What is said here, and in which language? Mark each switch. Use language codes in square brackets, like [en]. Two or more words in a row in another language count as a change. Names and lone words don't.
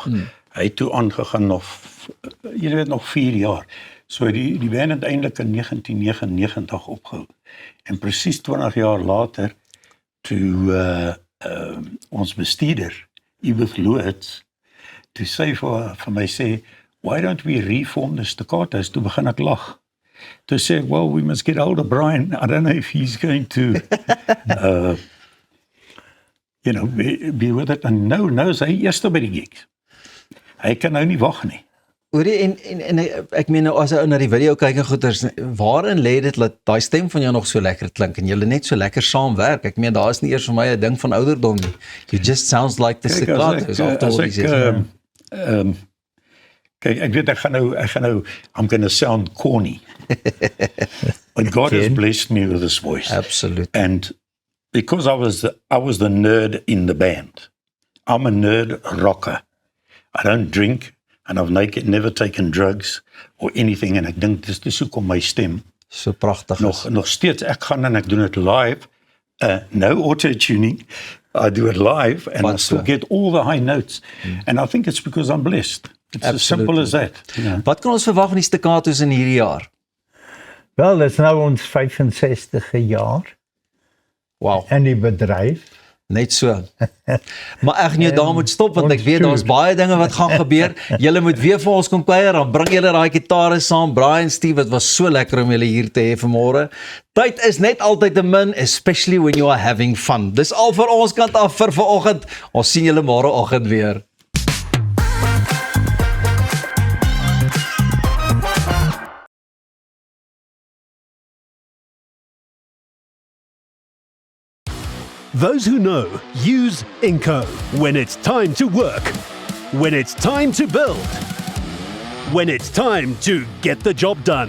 [af] Hy het toe aangegaan nog jy weet nog 4 jaar. So die band het eintlik in 1999 opgehou. En presies 20 jaar later toe ons bestuurder Edith Loots toe sê vir my sê, [en] why don't we reform the Staccatos? [af] Toe begin ek lag. Toe sê ek, [en] well, we must get hold of Brian. I don't know if he's going to be with it. [af] En nou is hy eerste by die gigs. Hy kan nou nie wag nie. Hoorie, en ek meen as jy na die video kyk en goeters, waarin lê dit dat daai stem van jou nog so lekker klink en julle net so lekker saamwerk? Ek meen daar is nie eers vir my 'n ding van ouderdom nie. [en] You just sounds like the Staccatos after all these years. [af] Kyk, ek weet ek gaan nou [en] I'm going to sound corny. But God has blessed me with this voice. Absolutely. And because I was the nerd in the band. I'm a nerd rocker. I don't drink. And I've never taken drugs or anything, [af] en ek dink dis hoekom my stem so pragtig nog steeds. Ek gaan en ek doen dit [en] live, no auto-tuning, I do it live, and I still get all the high notes, and I think it's because I'm blessed. It's as simple as that. [af] Wat kan ons verwag van die Staccatos in hierdie jaar? Wel, dit is nou ons 65e jaar. Wow. In die bedryf. Net so. Maar ek nie daar moet stop, want ek weet daar's baie dinge wat gaan gebeur. Julle moet weer vir ons kom kuier, dan bring julle daai gitare saam. Brian, Steve, dit was so lekker om julle hier te hê vanmôre. Tyd is net altyd te min, [en] especially when you are having fun. [af] Dis al vir ons kant af vir vanoggend. Ons sien julle môreoggend weer. [en] Those who know use Inco when it's time to work, when it's time to build, when it's time to get the job done.